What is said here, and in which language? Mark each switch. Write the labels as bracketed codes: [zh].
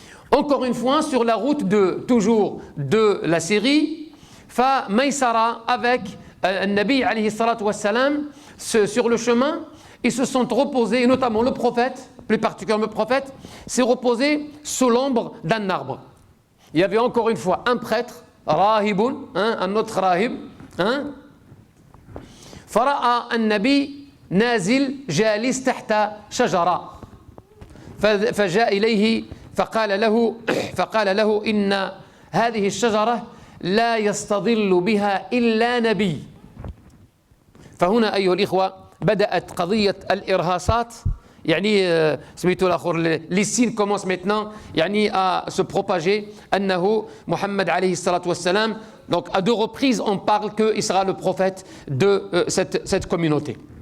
[fr] Encore une fois, sur la route toujours de la Syrie, Maysara avec un Nabi alayhi salatu wassalam, sur le chemin, ils se sont reposés, et notamment le prophète, plus particulièrement le prophète, s'est reposé sous l'ombre d'un arbre. Il y avait encore une fois un prêtre, rahibun, un autre rahib, [ar] فرأى النبي نازل جالس تحت شجرة فجاء إليه فقال له إن هذه الشجرة لا يستظل بها إلا نبي. فهنا أيها الإخوة بدأت قضية الإرهاصات [fr] les signes commencent maintenant à se propager. [ar] أنه محمد عليه الصلاة والسلام, [fr] donc à deux reprises on parle qu'il sera le prophète de cette communauté.